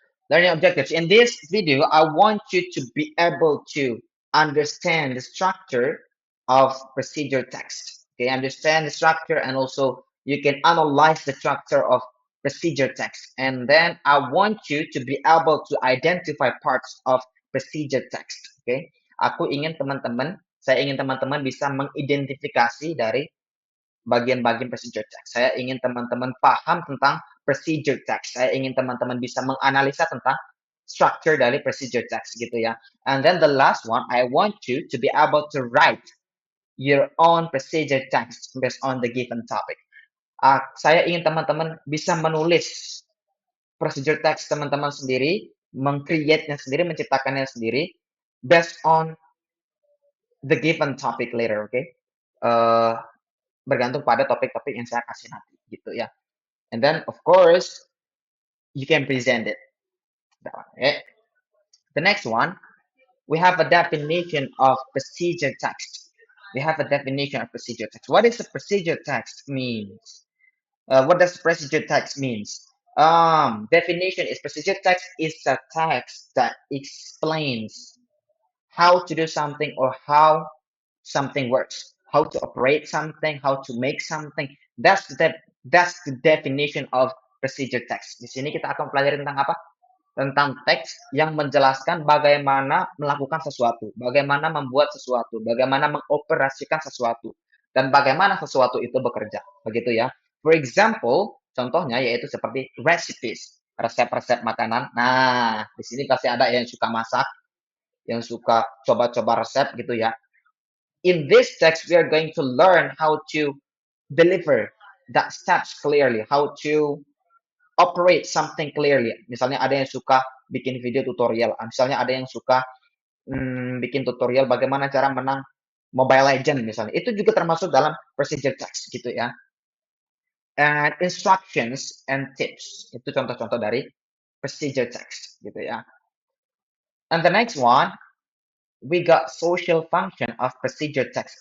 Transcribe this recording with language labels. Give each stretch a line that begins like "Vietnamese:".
English: Learning objectives. In this video, I want you to be able to understand the structure of procedure text. Okay, understand the structure, and also you can analyze the structure of procedure text. And then I want you to be able to identify parts of procedure text.
Indonesian: Okay, saya ingin teman-teman bisa mengidentifikasi dari bagian-bagian procedure text. Saya ingin teman-teman paham tentang procedure text. Saya ingin teman-teman bisa menganalisa tentang structure dari procedure text gitu ya.
English: And then the last one, I want you to be able to write your own procedure text based on the given topic.
Indonesian: Saya ingin teman-teman bisa menulis procedure text teman-teman sendiri, meng-create-nya sendiri, menciptakannya sendiri
English: based on the given topic later, okay?
Indonesian: Uh, Bergantung pada topik-topik yang saya kasih nanti gitu ya.
English: And then of course you can present it. That one, okay? The next one, we have a definition of procedure text. We have a definition of procedure text. What is a procedure text means? What does procedure text means? Definition is procedure text is a text that explains how to do something or how something works, how to operate something, how to make something. That's the definition of procedure text.
Indonesian: Di sini kita akan pelajari tentang apa? Tentang teks yang menjelaskan bagaimana melakukan sesuatu, bagaimana membuat sesuatu, bagaimana mengoperasikan sesuatu, dan bagaimana sesuatu itu bekerja. Begitu ya.
English: For example,
Indonesian: contohnya yaitu seperti recipes, resep-resep makanan. Nah, di sini pasti ada yang suka masak, yang suka coba-coba resep gitu ya.
English: In this text, we are going to learn how to deliver that steps clearly, how to operate something clearly.
Indonesian: Misalnya ada yang suka bikin video tutorial, misalnya ada yang suka bikin tutorial bagaimana cara menang Mobile Legend misalnya. Itu juga termasuk dalam procedure text gitu ya.
English: And instructions and tips.
Indonesian: Itu contoh-contoh dari procedure text gitu ya.
English: And the next one, we got social function of procedure text.